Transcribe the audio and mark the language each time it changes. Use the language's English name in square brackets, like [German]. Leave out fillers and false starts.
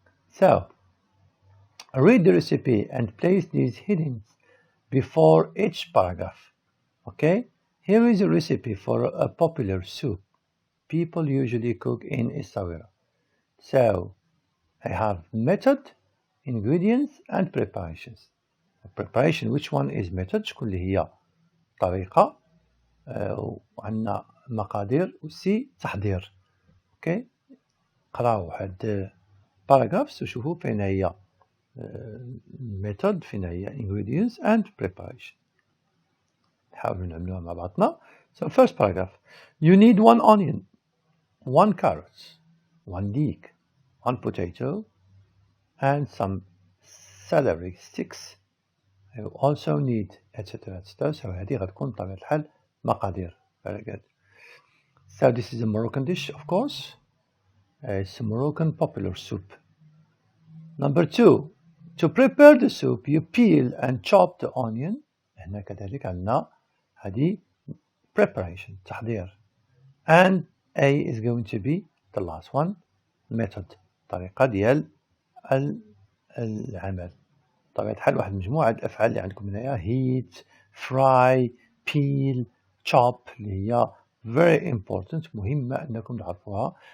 [English] So, read the recipe and place these headings before each paragraph. Okay? Here is a recipe for a popular soup people usually cook in Essaouira. So, I have method, ingredients and preparations. Preparation, which one is method؟ [Arabic] شكون اللي هي طريقة وعندنا مقادير وسي تحضير. اوكي قراو هاد paragraphs وشوفوا فين هي method فين هي [English] ingredients and preparation. [Arabic] نحاولوا نعملوها مع بعضنا. [English] So first paragraph, you need 1 onion, 1 carrot, 1 leek, 1 potato and some celery sticks. You also need etc. etc. [Arabic] So هذه غتكون بطبيعة الحال مقادير. [English] Very good. So this is a Moroccan dish, of course. It's a Moroccan popular soup. Number 2, to prepare the soup you peel and chop the onion. [Arabic] هنا كذلك عندنا هذه preparation تحضير. [English] And A is going to be the last one, method [Arabic] طريقة ديال العمل. بطبيعة الحال واحد مجموعة الأفعال اللي عندكم هنايا [English] heat, fry, peel, chop [Arabic] اللي هي [English] very important [Arabic] مهمة أنكم تعرفوها.